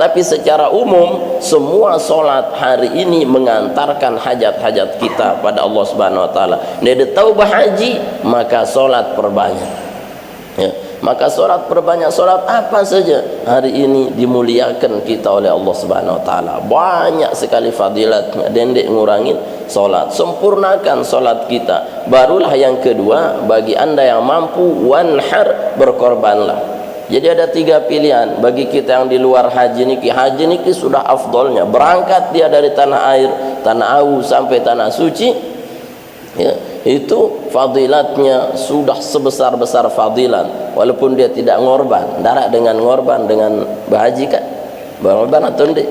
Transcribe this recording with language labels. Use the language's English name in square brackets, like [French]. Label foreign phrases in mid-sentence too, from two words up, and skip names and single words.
[Indonesian] Tapi secara umum semua solat hari ini mengantarkan hajat-hajat kita pada Allah [Arabic] سبحانه وتعالى. [Indonesian] Dia taubah haji, maka solat perbanyak. Ya, maka solat perbanyak. Solat apa saja hari ini dimuliakan kita oleh Allah [Arabic] سبحانه وتعالى. [Indonesian] Banyak sekali fadilatnya. Dendek ngurangin solat, sempurnakan solat kita. Barulah yang kedua, bagi anda yang mampu, wanhar, berkorbanlah. Jadi ada 3 pilihan bagi kita yang di luar haji niki. Haji niki sudah afdolnya, berangkat dia dari tanah air, tanah awu sampai tanah suci, ya, itu fadilatnya sudah sebesar-besar fadilan. Walaupun dia tidak ngorban, darat dengan ngorban dengan berhaji kan, berkorban atau tidak?